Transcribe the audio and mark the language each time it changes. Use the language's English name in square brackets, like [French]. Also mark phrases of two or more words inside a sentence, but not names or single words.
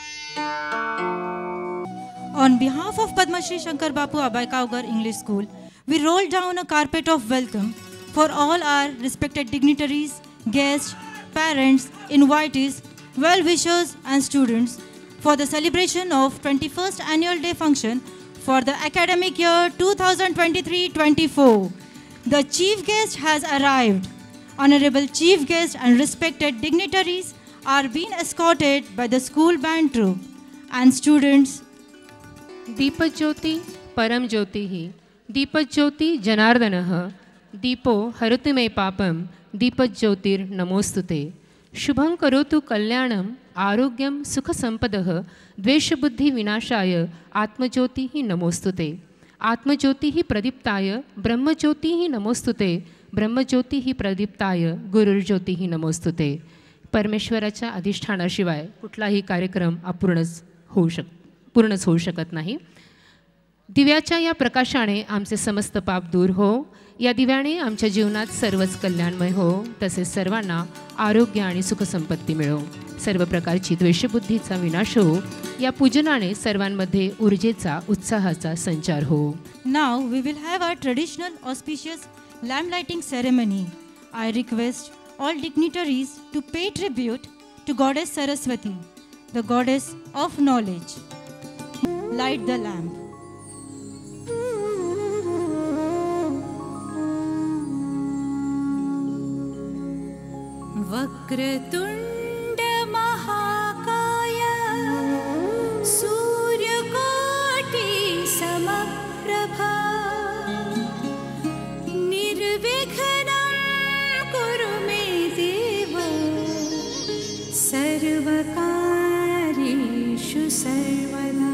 [English] On behalf of Padma Shri Shankar Bapu Abhaikaugar English School, we roll down a carpet of welcome for all our respected dignitaries, guests, parents, invitees, well-wishers and students for the celebration of 21st Annual Day Function for the academic year 2023-24. The chief guest has arrived. Honorable chief guest and respected dignitaries are being escorted by the school band troupe and students. [Sanskrit] दीपज्योति परम ज्योतिः दीपज्योति जनार्दनः दीपो हरतु मे पापं दीपज्योतिर्नमोस्तुते शुभं करोतु कल्याणं आरोग्यं सुखसंपदः द्वेषबुद्धिविनाशाय आत्मज्योतिः नमोस्तुते आत्मज्योतिः प्रदीप्ताय ब्रह्मज्योतिः नमोस्तुते ब्रह्मज्योतिः प्रदीप्ताय गुरुर्ज्योतिः नमोस्तुते. [Marathi] परमेश्वराच्या अधिष्ठानाशिवाय कुठलाही कार्यक्रम अपूर्णच होऊ शकत नाही. दिव्याच्या या प्रकाशाने आमचे समस्त पाप दूर हो. या दिव्याने आमच्या जीवनात सर्वच कल्याणमय हो. तसेच सर्वांना आरोग्य आणि सुखसंपत्ती मिळो. सर्व प्रकारची द्वेषबुद्धीचा विनाश हो. या पूजनाने सर्वांमध्ये ऊर्जेचा उत्साहाचा संचार हो. [English] Now we will have our traditional auspicious lamp lighting ceremony. I request all dignitaries to pay tribute to Goddess Saraswati, the goddess of knowledge. Light the lamp. [Sanskrit] वक्रतुंड महाकाय सूर्यकोटि समप्रभा निर्विघ्नं कुरु मे देव सर्वकार्येषु सर्वदा.